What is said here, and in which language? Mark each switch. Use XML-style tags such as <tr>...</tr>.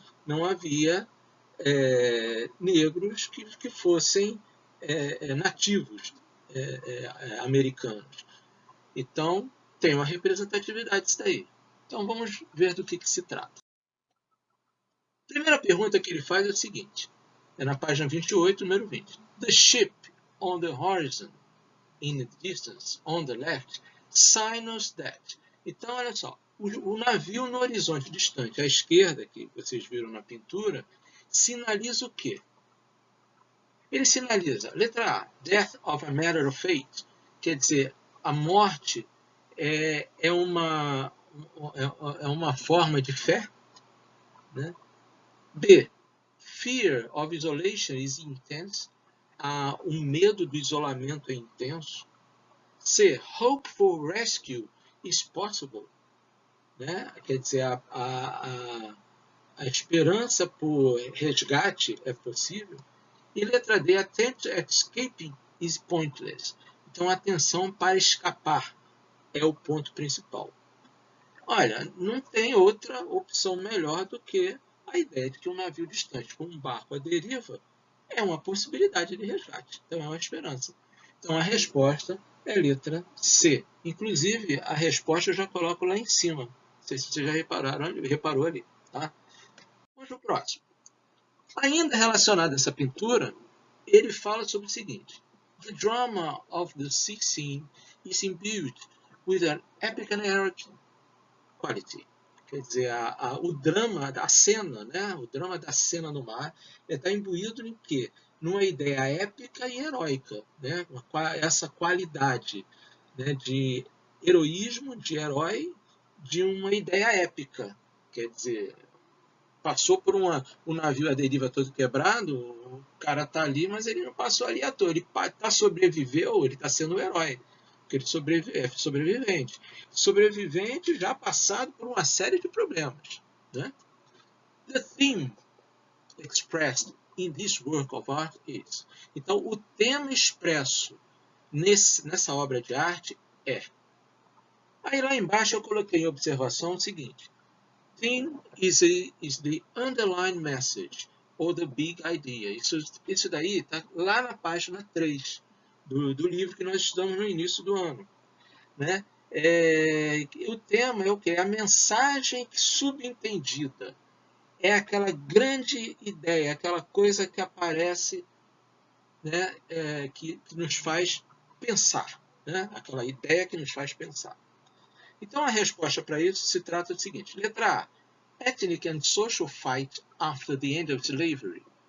<pt>Não havia negros que fossem nativos americanos. Então, tem uma representatividade disso daí. Então, vamos ver do que se trata. A primeira pergunta que ele faz é o seguinte, é na página 28, número 20.</pt> <en>The ship on the horizon, in the distance, on the left, signals that.</en> <pt>Então, olha só, o navio no horizonte distante, à esquerda, que vocês viram na pintura, sinaliza o quê? Ele sinaliza, letra A,</pt> <en>death of a matter of fate,</en> <pt>quer dizer, a morte é uma forma de fé, né? B,</pt> <en>fear of isolation is intense,</en> <pt>o medo do isolamento é intenso.</pt> <en>C, hope for rescue is possible, né?</en> <pt>Quer dizer, a esperança por resgate é possível. E letra D,</pt> <en>attempt at escaping is pointless.</en> <pt>Então, a tensão para escapar é o ponto principal. Olha, não tem outra opção melhor do que a ideia de que um navio distante com um barco à deriva é uma possibilidade de resgate. Então, é uma esperança. Então, a resposta é a letra C. Inclusive, a resposta eu já coloco lá em cima. Não sei se vocês já reparou ali. Tá? Vamos para o próximo. Ainda relacionado a essa pintura, ele fala sobre o seguinte.</pt> <en>The drama of the sea scene is imbued with an epic and heroic quality.</en> <pt>Quer dizer, o drama da cena, né? O drama da cena no mar está imbuído em quê? Numa ideia épica e heróica, né? Essa qualidade, né? De heroísmo, de herói, de uma ideia épica. Quer dizer, passou por um navio à deriva todo quebrado, o cara está ali, mas ele não passou ali à toa. Ele sobreviveu, ele está sendo um herói. Porque ele é sobrevivente. Sobrevivente já passado por uma série de problemas. Né?</pt> <en>The theme expressed in this work of art is.</en> <pt>Então, o tema expresso nessa obra de arte é. Aí lá embaixo eu coloquei em observação o seguinte.</pt> <en>Theme is the underlying message, or the big idea.</en> <pt>Isso daí está lá na página 3 do livro que nós estudamos no início do ano. Né? O tema é o quê? A mensagem subentendida. É aquela grande ideia, aquela coisa que aparece, né? Que nos faz pensar. Né? Aquela ideia que nos faz pensar. Então, a resposta para isso se trata do seguinte. Letra A.</pt> <en>Ethnic and social fight after the end of slavery.</en>